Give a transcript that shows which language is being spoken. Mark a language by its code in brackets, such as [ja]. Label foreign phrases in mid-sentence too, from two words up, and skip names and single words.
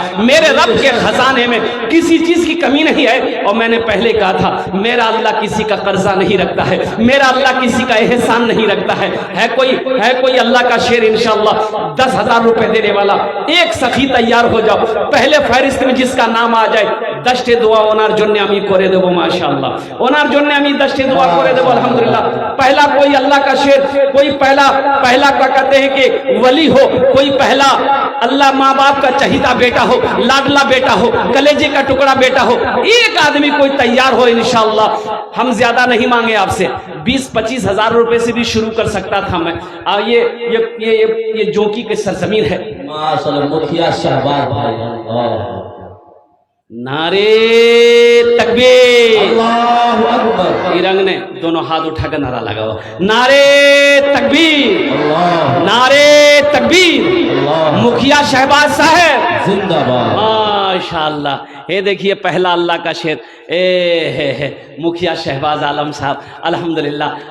[ur] میرے رب کے خزانے میں کسی چیز کی کمی نہیں ہے. اور میں نے پہلے کہا تھا میرا اللہ کسی کا قرضہ نہیں رکھتا ہے، میرا اللہ کسی کا احسان نہیں رکھتا ہے. کوئی اللہ کا شیر انشاءاللہ 10,000 روپے دینے والا؟ ایک سخی تیار ہو جاؤ، پہلے فہرست میں جس کا نام آ جائے 10 دعا [bn] ওনার জন্য আমি করে দেব মাশাআল্লাহ, ওনার জন্য আমি 10 دعا করে দেব [ur] الحمدللہ. پہلا کوئی اللہ کا شیر، کوئی پہلا کا کہتے ہیں کہ ولی ہو، کوئی پہلا اللہ ماں باپ کا چہیتا بیٹا ہو، لاڈلا بیٹا ہو، کلیجے کا ٹکڑا بیٹا ہو. ایک آدمی کوئی تیار ہو انشاءاللہ. ہم زیادہ نہیں مانگے آپ سے، 20-25 ہزار روپے سے بھی شروع کر سکتا تھا میں. یہ جوکی کی سرزمین ہے. ماشاءاللہ مکھیا شہباز بھائی. نعرۂ تکبیر. [ar] الله أكبر. [ur] یہ رنگ نے دونوں ہاتھ اٹھاکر نعرہ لگا ہوا، نعرۂ تکبیر, अल्लाह نعرۂ تکبیر. अल्लाह مکھیا شہباز صاحب जिंदाबाद। माशाअल्लाह। یہ دیکھیے پہلا اللہ کا شیر، مکھیا شہباز عالم صاحب، الحمدللہ.